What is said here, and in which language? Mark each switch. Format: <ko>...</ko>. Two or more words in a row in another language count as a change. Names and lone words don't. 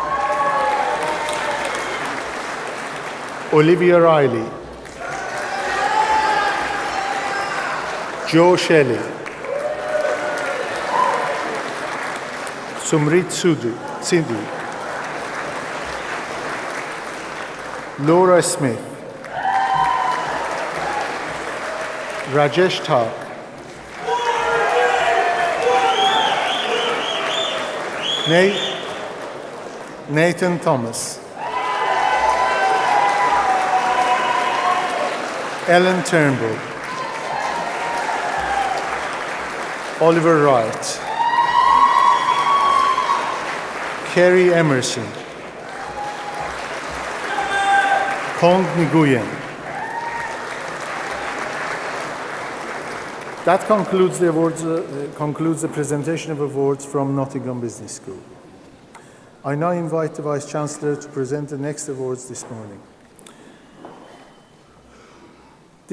<en>Olivia Riley, Joe Shelley, Sumrit Sindhu, Laura Smith, Rajesh Thak, Nathan Thomas, Ellen Turnbull, Oliver Wright, Kerry Emerson, Kong Nguyen. That concludes the awards. Concludes the presentation of awards from Nottingham Business School. I now invite the Vice Chancellor to present the next awards this morning.</en>